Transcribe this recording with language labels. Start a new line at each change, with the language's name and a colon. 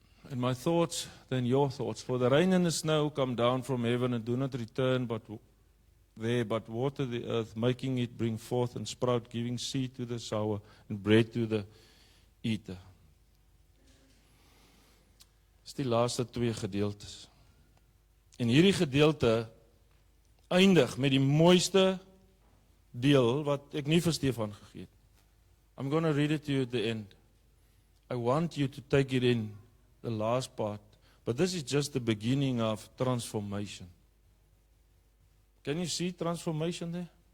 English: And my thoughts, then your thoughts. For the rain and the snow come down from heaven and do not return but water the earth, making it bring forth and sprout, giving seed to the sower and bread to the eater.
Afrikaans: Dis die laaste 2 gedeeltes. En hierdie gedeelte eindig met die mooiste deel wat ek nie vir Stefan gegee het.
English: I'm going to read it to you at the end. I want you to take it in, the last part. But this is just the beginning of transformation. Can you see transformation there?